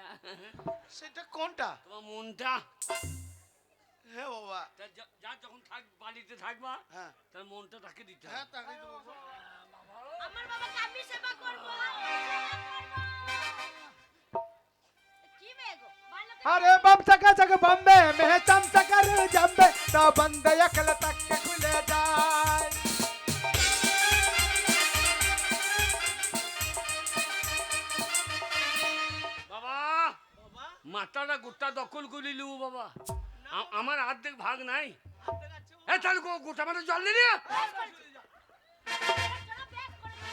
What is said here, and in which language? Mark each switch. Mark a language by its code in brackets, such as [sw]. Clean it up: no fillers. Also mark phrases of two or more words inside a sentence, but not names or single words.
[bn] সেটা কোনটা? তোমার মনটা। হ্যাঁ বাবা। তা যা যখন বাড়িতে থাকবা হ্যাঁ তার মনটা তাকে দিতে হ্যাঁ হবে। তাকেই দেবো বাবা। আমার বাবাকে আমি সেবা করব। কি মেগো ভালো করে [hi] अरे बम चका चक बम्बे में चम चकर जम्बे तो बंद अकल तक के खुले जाए। [bn] বাবা মাথাটা গোটা দখল করে লিবো বাবা। আমার অর্ধেক ভাগ নাই। এ তাহলে গোটা মানে জল দিলি। চলো বেশ করে